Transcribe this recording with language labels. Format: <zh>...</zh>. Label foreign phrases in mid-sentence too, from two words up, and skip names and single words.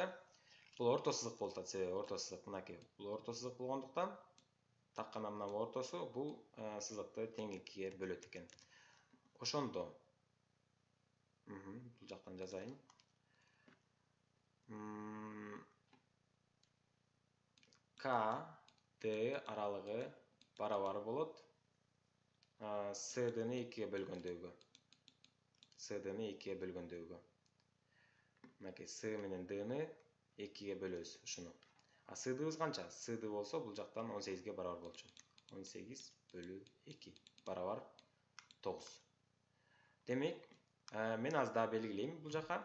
<ky>Бул орто сызык болуп атат. Себеби орто сызык мынакей. Бул орто сызык болгондуктан так гана мына ортосу бул сызыкты тең 2-ге бөлөт экен. Ошондо бул жактан жазайын. K D аралыгы барабар болот. CD-ны 2-ге бөлгөндөгү. CD-ны 2-ге бөлгөндөгү. Мынакей S менен D-ны 2-ге бөлөбүз ушуну. А CD-быз канча? CD болсо бул жактан 18-ге барабар болчу. 18 бөлү 2 барабар 9. Демек, мен аз да белгилейм бул жака.</ky>